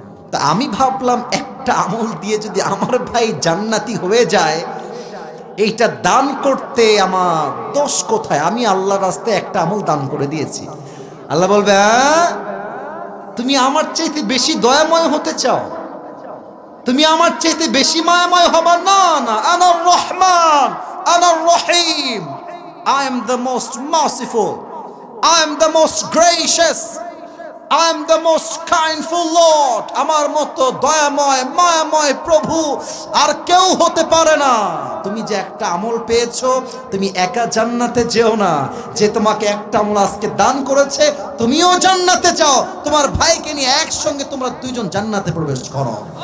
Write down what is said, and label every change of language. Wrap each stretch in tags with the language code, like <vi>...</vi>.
<bn>তা আমি ভাবলাম একটা আমল দিয়ে যদি আমার ভাই জান্নাতি হয়ে যায়, এইটা দান করতে আমার দোষ কোথায়? আমি আল্লাহর রাস্তায় একটা আমল দান করে দিয়েছি। আল্লাহ বলবে, তুমি আমার চাইতে বেশি দয়াময় হতে চাও? তুমি আমার চাইতে বেশি মায়াময় হবা?</bn> <en>না না,</en> <ar>আনার রহমান, আনার রহিম,</ar> <en>I am the most merciful, I am the most gracious, I am the most kindful Lord.</en> <bn>আমার মতো দয়াময় মায়াময় প্রভু আর কেউ হতে পারে না। তুমি যে একটা আমল পেয়েছো, তুমি একা জান্নাতে যেও না, যে তোমাকে একটা আমল আজকে দান করেছে তুমিও জান্নাতে যাও, তোমার ভাইকে নিয়ে একসঙ্গে তোমরা দুইজন জান্নাতে প্রবেশ করো।</bn>